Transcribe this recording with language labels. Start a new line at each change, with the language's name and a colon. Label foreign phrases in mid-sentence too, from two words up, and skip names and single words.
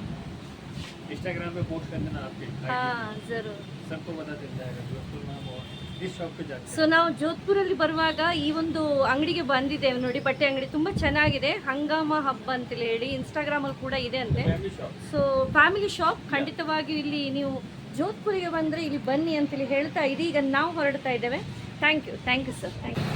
Hindi: इंस्टाग्राम पे पोस्ट कर देना आपके। हाँ जरूर, सबको पता चल जाएगा। इस शॉप पे जाके
Kannada: ಸೊ ನಾವು ಜೋಧ್ಪುರಲ್ಲಿ ಬರುವಾಗ ಈ ಒಂದು ಅಂಗಡಿಗೆ ಬಂದಿದ್ದೇವೆ ನೋಡಿ, ಬಟ್ಟೆ ಅಂಗಡಿ ತುಂಬ ಚೆನ್ನಾಗಿದೆ. ಹಂಗಾಮ ಹಬ್ಬ ಅಂತೇಳಿ ಹೇಳಿ ಇನ್ಸ್ಟಾಗ್ರಾಮಲ್ಲಿ ಕೂಡ ಇದೆ ಅಂತೆ.
English: so family shop,
Kannada: ಖಂಡಿತವಾಗಿಯೂ ಇಲ್ಲಿ ನೀವು ಜೋಧ್ಪುರಿಗೆ ಬಂದರೆ ಇಲ್ಲಿ ಬನ್ನಿ ಅಂತೇಳಿ ಹೇಳ್ತಾ ಇದೀಗ ನಾವು ಹೊರಡ್ತಾ ಇದ್ದೇವೆ.
English: Thank you sir, thank you.